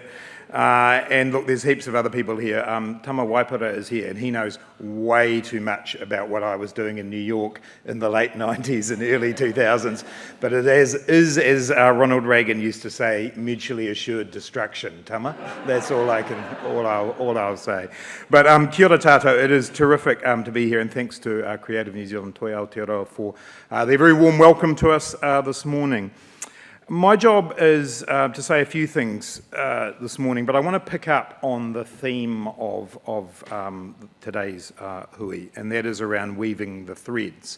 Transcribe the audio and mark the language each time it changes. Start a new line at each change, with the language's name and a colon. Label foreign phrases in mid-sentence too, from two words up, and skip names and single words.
English: And look, there's heaps of other people here. Tama Waipara is here, and he knows way too much about what I was doing in New York in the late 90s and early 2000s. But it is as Ronald Reagan used to say, mutually assured destruction, Tama. That's all I'll say. But
Māori: kia ora tātou,
English: it is terrific to be here, and thanks to Creative New Zealand Toi Aotearoa for their very warm welcome to us this morning. My job is to say a few things this morning, but I want to pick up on the theme of today's hui, and that is around weaving the threads.